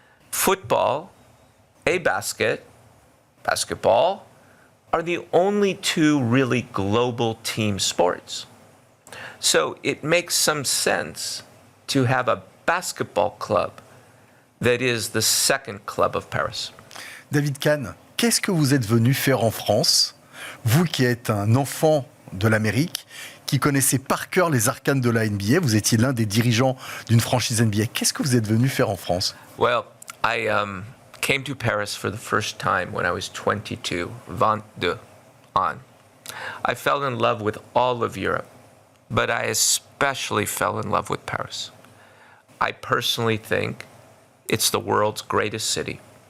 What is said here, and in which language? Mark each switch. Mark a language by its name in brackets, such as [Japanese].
[English] Football, basketball, are the only two really global team sports. So it makes some sense to have a basketball club that is the second club of Paris. [French] David Kahn, qu'est-ce que vous êtes venu faire en France, vous qui êtes un enfant de l'Amérique, qui connaissez par cœur les arcanes de la NBA, vous étiez l'un des dirigeants d'une franchise NBA. Qu'est-ce que vous êtes venu faire en France? [English] Well, I came to Paris for the first time when I was 22, 22 on. I fell in love with all of Europe, but I especially fell in love with Paris. I personally think it's the world's greatest city.